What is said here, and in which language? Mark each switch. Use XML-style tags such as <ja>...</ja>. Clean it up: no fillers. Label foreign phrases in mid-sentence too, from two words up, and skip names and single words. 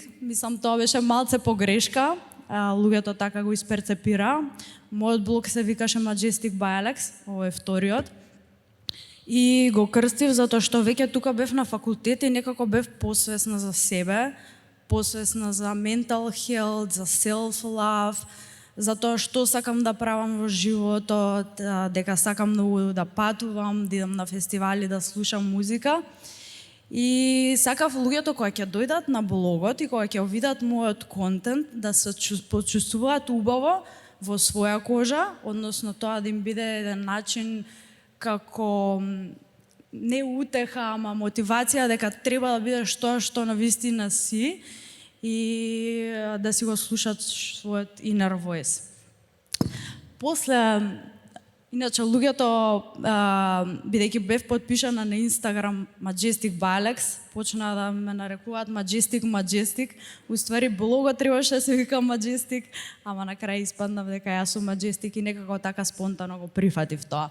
<mk>Мислам тоа беше малце погрешка. Луѓето така го исперцепира. Мојот блог се викаше Majestic by Alex, ово е вториот. И го крстив затоа што веќе тука бев на факултет и некако бев посвесна за себе, посвесна за</mk> <en>mental health,</en> <mk>за self-love, за тоа што сакам да правам во животот, дека сакам многу да патувам, да идам на фестивали, да слушам музика. И сакав луѓето кои ќе дојдат на блогот и кои ќе видат мојот контент да се почувствуваат убаво во своја кожа, односно тоа да им биде еден начин како не утеха, ама мотивација дека треба да бидеш тоа што навистина си и да си го слушат својот</mk> <en>inner voice.</en> <mk>После, иначе луѓето, бидејќи бев подпишана на Instagram Majestic by Alex, почна да ме нарекуваат Majestic. Уствари блогот требаше да се вика Majestic, ама на крај испаднав дека јас сум Majestic и некако така спонтано го прифатив тоа.</mk>